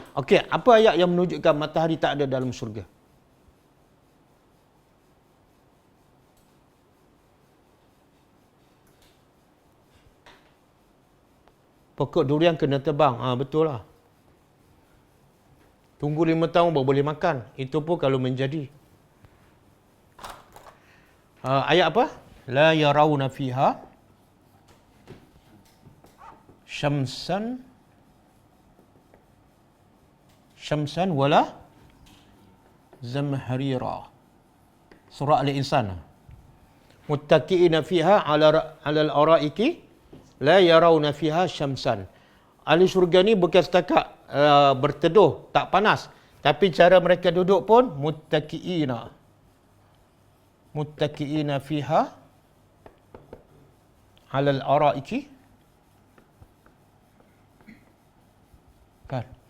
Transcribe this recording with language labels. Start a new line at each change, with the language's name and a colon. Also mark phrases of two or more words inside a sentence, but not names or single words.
Malay: Okey, apa ayat yang menunjukkan matahari tak ada dalam syurga? Pokok durian kena tebang. Betul lah. Tunggu 5 tahun baru boleh makan. Itu pun kalau menjadi. Ayat apa?
Arabic: لا يرون فيها شمسا ولا زمهريرا.
Malay: Surah Al-Insan.
Arabic: متكئين فيها على الأرائك لا يرون فيها شمسا.
Malay: Ahli syurga ni bukan setakat berteduh, tak panas. Tapi cara mereka duduk pun
Arabic: متكئين فيها على الأرائك.
Malay: Kan?